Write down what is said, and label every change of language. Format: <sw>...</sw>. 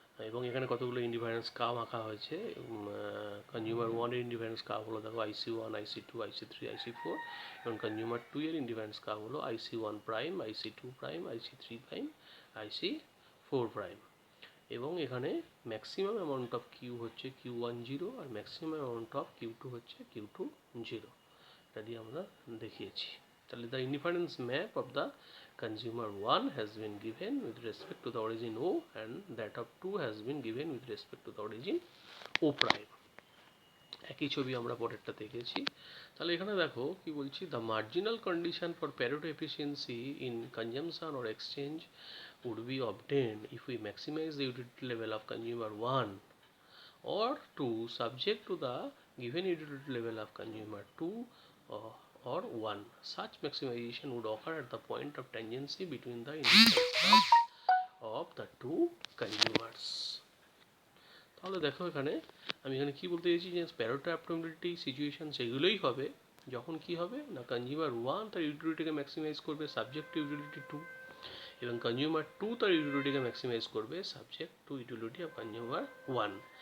<bn>এবং এখানে কতগুলো ইন্ডিফারেন্স কার্ভ আঁকা হয়েছে। কনজিউমার ওয়ানের ইন্ডিফারেন্স কার্ভ হলো দেখো IC1, IC2, IC3, IC4 এবং কনজিউমার 2 এর ইন্ডিফারেন্স কার্ভ হলো IC1 prime, IC2 prime, IC3 prime, IC4 prime. এবং এখানে ম্যাক্সিমাম অ্যামাউন্ট অফ কিউ হচ্ছে Q10 আর maximum amount of Q2 হচ্ছে Q20। এটা দিয়ে আমরা দেখিয়েছি।</bn> <en>তাহলে the inference map of the consumer 1 has been given with respect to the origin O and that of 2 has been given with respect to the origin O prime।</en> <bn>একই ছবি আমরা পরেরটা দেখেছি। তাহলে এখানে দেখো কি বলছি,</bn> <en>the marginal condition for Pareto efficiency in consumption or exchange would be obtained if we maximize the utility level of consumer 1 or 2 subject to the given utility level of consumer 2 or 1. Such maximization would occur at the point of tangency between the indifference of the two consumers.</en> <bn>তাহলে দেখো এখানে আমি এখানে কি বলতে চাইছি, যে Pareto optimality situation সেগুলোই হবে যখন কি হবে না কনজিউমার 1 তার ইউটিলিটিকে ম্যাক্সিমাইজ করবে সাবজেক্ট টু ইউটিলিটি 2 এবং কনজিউমার 2 তার ইউটিলিটিকে ম্যাক্সিমাইজ করবে</bn> <en>Subject to utility of consumer 1।</en>